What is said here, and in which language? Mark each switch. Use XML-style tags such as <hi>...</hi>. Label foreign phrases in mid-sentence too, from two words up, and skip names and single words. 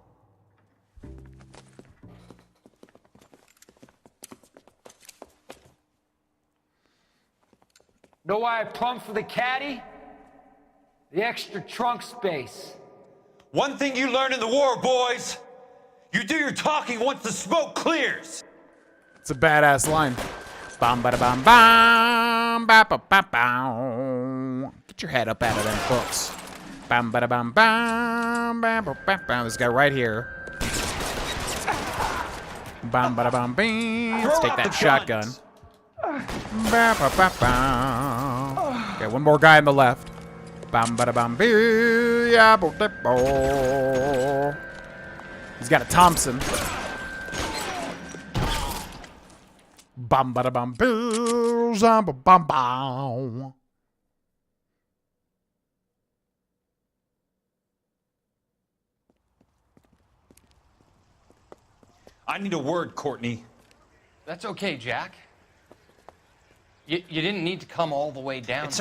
<en>Know why I plumbed for the caddy? The extra trunk space. One thing you learned in the war, boys. You do your talking once the smoke clears. It's a badass line. Bam, bada, bam, bam, ba, ba, ba, bow. Get your head up out of them books. Bam, bada, bam, bam, bam, bam, bam, bam. This guy right here. Bam, bada, bam, bam. Let's take that shotgun. Bam, bam, bam, bam. Okay, one more guy on the left. Bam, bada, bam, bam. Yeah, bo, de, bo. He's got a Thompson. Bam, bada, bam, bam, bam, bam, bam. I need a word, Courtney. That's okay, Jack. You didn't need to come all the way down It's</en>